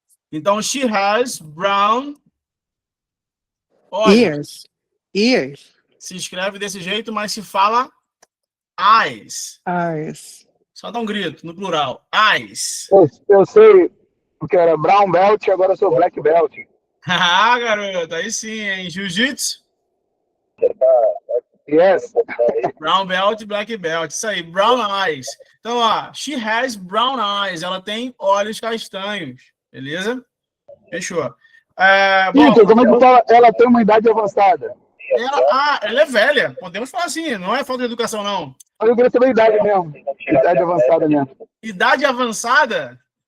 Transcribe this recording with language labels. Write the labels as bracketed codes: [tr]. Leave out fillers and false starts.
[pt] Então, [en] she has brown [pt] olhos. [en] Ears. [pt] Se escreve desse jeito, mas se fala eyes. [en] Eyes. [pt] Só dá um grito, no plural. Eyes. Eu sei, porque era brown belt e agora eu sou black belt. Ah, garoto. Aí sim, hein? Jiu-jitsu. [en] Yes. Brown belt, black belt. [pt] Isso aí, [en] brown eyes. [pt] Então, ó, [en] she has brown eyes. [pt] Ela tem olhos castanhos. Beleza? Fechou. Vitor, como é que fala? Ela tem uma idade avançada. Ela é velha. Podemos falar assim, não é falta de educação, não. Eu queria saber a idade mesmo. Idade avançada mesmo. Idade avançada?